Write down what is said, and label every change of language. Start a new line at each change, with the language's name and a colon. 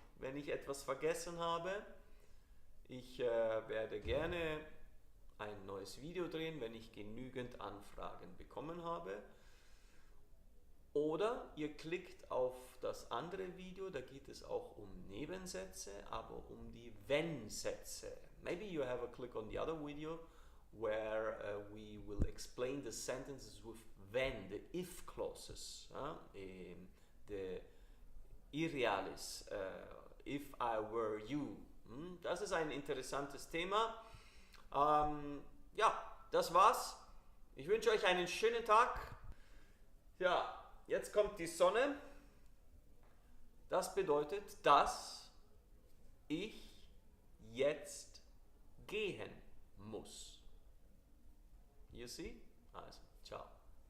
German: Wenn ich etwas vergessen habe, ich werde gerne ein neues Video drehen, wenn ich genügend Anfragen bekommen habe. Oder ihr klickt auf das andere Video, da geht es auch um Nebensätze, aber um die Wenn-Sätze.
English: Maybe you have a click on the other video where we will explain the sentences with when, the if clauses, the irrealis, if I were you.
German: Das ist ein interessantes Thema. Ja, das war's. Ich wünsche euch einen schönen Tag. Ja, jetzt kommt die Sonne. Das bedeutet, dass ich jetzt gehen muss.
English: You see?
German: Also, ciao.